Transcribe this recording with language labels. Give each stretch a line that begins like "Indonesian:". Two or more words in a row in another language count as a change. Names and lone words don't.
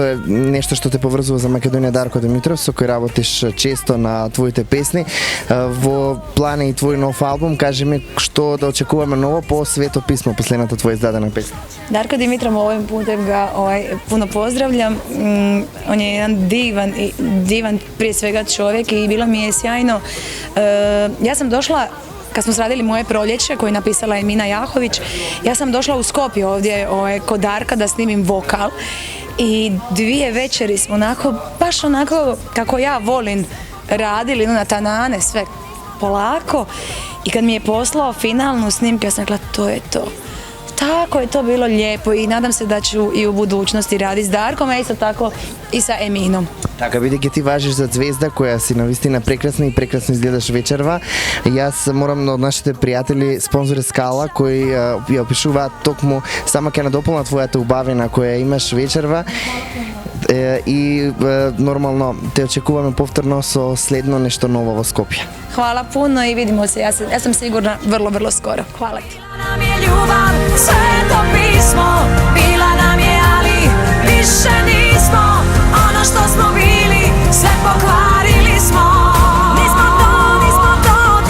Macedonian: е нешто што те поврзува за Македонија, Дарко Димитров, со кој работиш често на твоите песни. Во план е и твој нов албум, кажи ми што да очекуваме ново по Свето писмо, последната твоја издадена песна.
Croatian: Darko Dimitrov, ovim putem ga puno pozdravljam. On je jedan divan prije svega čovjek i bilo mi je sjajno. Ja sam došla, kad smo sradili Moje proljeće, koje je napisala Emina Jahović, ja sam došla u Skopje ovdje kod Darka da snimim vokal i 2 večeri smo baš onako kako ja volim radili, na tanane, sve polako, i kad mi je poslao finalnu snimku, ja sam rekla to je to. Tako je to bilo lijepo i nadam se da ću i u budućnosti raditi s Darkom, a isto tako i sa Eminom.
Macedonian: Така, бидејќи ти важиш за звезда која си навистина прекрасна и прекрасно изгледаш вечерва, јас морам од нашите пријатели спонзори Скала кои ја опишуваат токму само ќе надополнат твојата убавина која имаш вечерва и нормално те очекуваме повторно со следно нешто ново во Скопје.
Croatian: Hvala puno i vidimo se, ja sam sigurna vrlo skoro. Hvala ti. Bila nam je ljubav, sveto pismo, bila nam je, ali više nismo. Ono što smo bili, sve pokvarili smo. Nismo to,